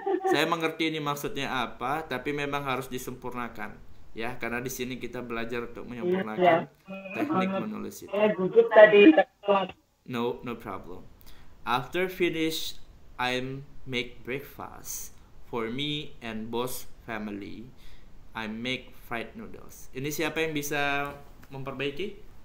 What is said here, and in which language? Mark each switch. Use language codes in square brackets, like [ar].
[id] Saya mengerti ini maksudnya apa, tapi memang harus disempurnakan ya, karena di sini kita belajar untuk menyempurnakan teknik menulis itu. [en] No problem. After finish, I make breakfast for me and boss family. I make fried noodles. [id] Ini siapa yang bisa memperbaiki?